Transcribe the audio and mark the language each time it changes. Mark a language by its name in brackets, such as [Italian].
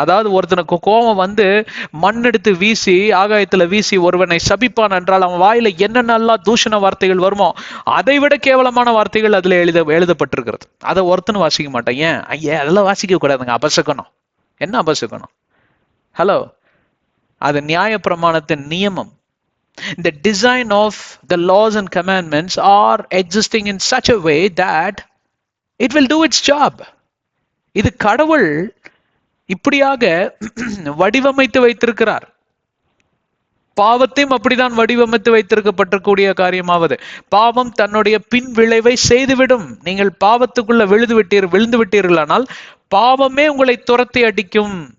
[Tamil] அதாவது ஒருத்தனுக்கு கோபம் வந்து மண் எடுத்து வீசி, ஆகாயத்துல வீசி ஒருவனை சபிப்பான் என்றால் அவன் வாயில என்னென்னலாம் தூஷண வார்த்தைகள் வருமோ அதை விட கேவலமான வார்த்தைகள் அதுல எழுதப்பட்டிருக்கிறது. அதை ஒருத்தனும் வாசிக்க மாட்டான். ஏன்? ஐயா, அதெல்லாம் வாசிக்க கூடாதுங்க, அபசகனம். என்ன அபசகனம்? ஹலோ, அது நியாய பிரமாணத்தின் நியமம். [English] The design of the laws and commandments are existing in such a way that it will do its job. [Tamil] இது கடவுள் இப்படியாக வடிவமைத்து வைத்திருக்கிறார். பாவத்தையும் அப்படிதான் வடிவமைத்து வைத்திருக்கப்பட்டிருக்கூடிய காரியமாவது, பாவம் தன்னுடைய பின் விளைவை செய்துவிடும். நீங்கள் பாவத்துக்குள்ள விழுந்து விட்டீர்களானால் பாவமே உங்களை துரத்தி அடிக்கும்.